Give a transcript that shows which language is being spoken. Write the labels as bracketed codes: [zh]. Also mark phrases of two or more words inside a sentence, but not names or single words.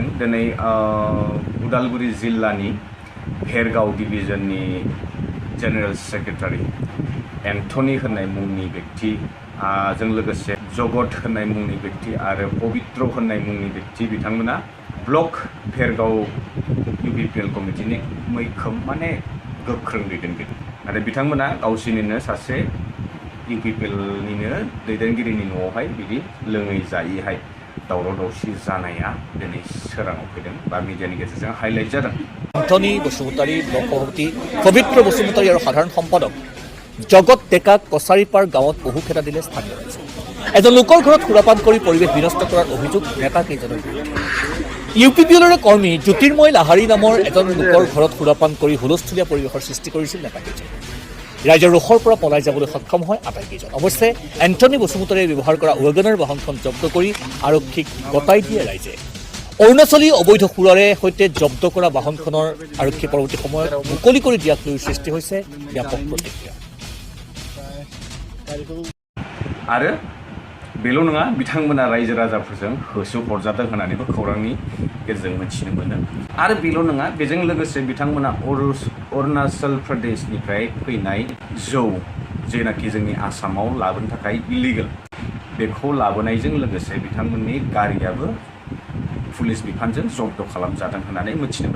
[brx] दिनै उदालगुरि जिल्लानि भेरगाव डिभिजननि जेनेरेल सेक्रेटारि एन्टनि होननाय मुंनि व्यक्ति जों लोगोसे जगत होननाय मुंनि व्यक्ति आरो पवित्र होननाय मुंनि व्यक्ति बिथांमोना ब्लक भेरगाव UPPL कमिटिनि मैखोम माने गोख्रों दैदेनगिरि आरो बिथांमोना गावसोरनिनो सासे UPPLनिनो दैदेनगिरिनि न'आवहाय बिदि लोङै जायैहाय दावराव दावसि जानाया दिनै सोराङाव फैदों बा मिडियानि गेजेरजों हाइलाइट जादों [as] এন্টনি বসুমতাৰী ব্লক সভাপতি পৱিত্ৰ বসুমতাৰী আৰু সাধাৰণ সম্পাদক জগত ডেকাক কছাৰীপাৰ গাঁৱত বহু খেদা দিলে স্থানীয় ৰাইজে এজন লোকৰ ঘৰত সুৰাপান কৰি পৰিৱেশ বিনষ্ট কৰাৰ অভিযোগ নেতা কেইজনৰ UPPLৰ কৰ্মী জ্যোতিৰ্ময় লাহাৰী নামৰ এজন লোকৰ ঘৰত সুৰাপান কৰি হুলস্থুলীয়া পৰিৱেশৰ সৃষ্টি কৰিছিল নেতাকেইজন ৰাইজৰ ৰোষৰ পৰা পলাই যাবলৈ সক্ষম হয় আটাইকেইজন অৱশ্যে এন্টনি বসুমতাৰীয়ে ব্যৱহাৰ কৰা ৱাগনাৰ বাহনখন জব্দ কৰি আৰক্ষীক গতাই দিয়ে ৰাইজে অৰুণাচলী অবৈধ সুৰাৰে সৈতে জব্দ কৰা বাহনখনৰ আৰক্ষী পৰৱৰ্তী সময়ত মুকলি কৰি দিয়াক লৈ সৃষ্টি হৈছে ব্যাপক প্ৰতিক্ৰিয়া [brx] आरो बेल' नङा बिथांमोना रायजो राजाफोरजों होसो हरजादों होननानैबो खौरांनि गेजेरजों मिथिनो मोनो आरो बेल' नङा बेजों लोगोसे बिथांमोना अरुणाचल प्रदेशनिफ्राय फैनाय जौ जेनाखि जोंनि आसामाव लाबोनो थाखाय इलिगेल बेखौ लाबोनायजों लोगोसे बिथांमोननि गारियाबो पुलिस बिफानजों जब्द खालामजादों होननानै मिथिनो